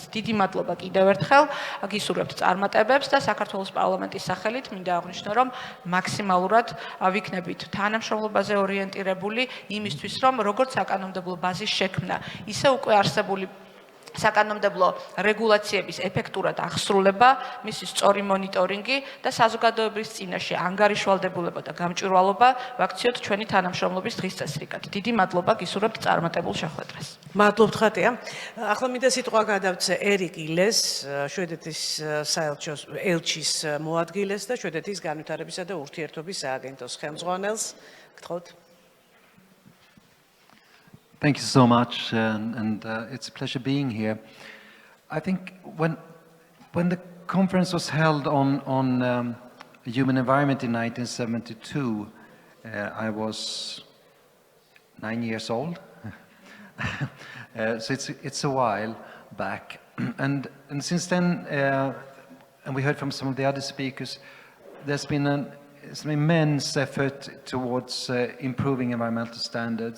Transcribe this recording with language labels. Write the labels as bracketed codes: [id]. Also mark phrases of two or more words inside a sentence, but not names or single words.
[ka] დიდი მადლობა კიდევ ერთხელ, გისურვებთ წარმატებებს და საქართველოს პარლამენტის სახელით მინდა აღვნიშნო, რომ მაქსიმალურად ვიქნებით თანამშრომლობაზე ორიენტირებული იმისთვის, რომ როგორც საკანონმდებლო ბაზის შექმნა, ისე უკვე არსებული საკანონმდებლო რეგულაციების ეფექტურად აღსრულება, მისი სწორი მონიტორინგი და საზოგადოების წინაშე ანგარიშვალდებულება და გამჭვირვალობა ვაქციოთ ჩვენი თანამშრომლობის დღის წესრიგად. დიდი მადლობა, გისურვებთ წარმატებულ შეხვედრას. მადლობთ ხატია. ახლა მინდა სიტყვა გადავცე ერიკ ილეს, შვედეთის საელჩოს ელჩის მოადგილეს და შვედეთის განვითარებისა და ურთიერთობის სააგენტოს ხელმძღვანელს. გთხოვთ. [en] Thank you so much, and it's a pleasure being here. I think when the conference was held on human environment in 1972, I was 9 years old, so it's a while back, and since then, and we heard from some of the other speakers, there's been an immense effort towards improving environmental standards.